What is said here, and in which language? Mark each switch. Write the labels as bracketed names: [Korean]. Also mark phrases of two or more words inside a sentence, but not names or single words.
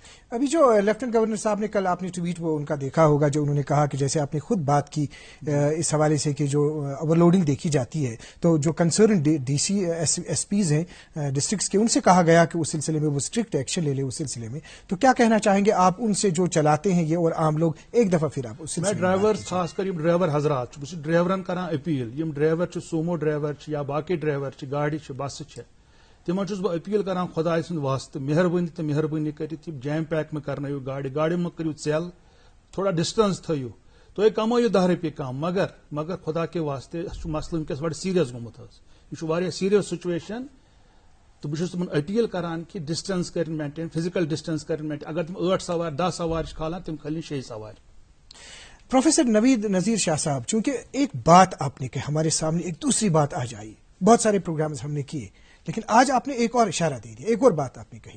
[Urdu] ابھی جو [English] lieutenant governor [Urdu] صاحب نے کل آپ نے ٹویٹ وہ ان کا دیکھا ہوگا, جو انہوں نے کہا کہ جیسے آپ نے خود بات کی اس حوالے سے کہ جو [English] over loading [Urdu] دیکھی جاتی ہے, تو جو کنسرن [English] DCs SPs [Urdu] ہیں ڈسٹرکٹس کے, ان سے کہا گیا کہ اس سلسلے میں وہ [English] strict action [Urdu] لے لے اس سلسلے میں. تو کیا کہنا چاہیں گے آپ ان سے جو چلاتے ہیں یہ, اور عام لوگ ایک دفعہ پھر آپ اس سلسلے میں [Kashmiri] ڈرائیور خاص کر ڈرائیور حضرات ڈرائیورن کران اپیل, یم ڈرائیور سومو ڈرائیور یا باقی ڈرائیور گاڑی بس تمن چھس بہ اپیل کران خدائے سند واسطہ مہربانی تو مہربانی کرت [English] jam pack [Kashmiri] میں کرنو گاڑی میں کرو ژیل, تھوڑا ڈسٹنس تھو, تھی کمائیو 10 رۄپیہِ کم, [Urdu] مگر خدا کے واسطے [Kashmiri] مسئلہ ونکس بڑا سیریس گومت, یہ [English] serious situation. [Kashmiri] تو بہت تمن اپیل کران کہ ڈسٹنس کر مینٹین, [English] physical distance [Kashmiri] کر مینٹین. اگر تم 8 سوار 10 سوار کھالان تم کھالیں 6 سوار. [Urdu] پروفیسر نوید نذیر شاہ صاحب, چونکہ ایک بات آپ نے کہ ہمارے سامنے ایک دوسری بات آ جائی, بہت سارے پروگرامز ہم نے کیے, لیکن آج آپ نے ایک اور اشارہ دے دیا, ایک اور بات آپ نے کہی.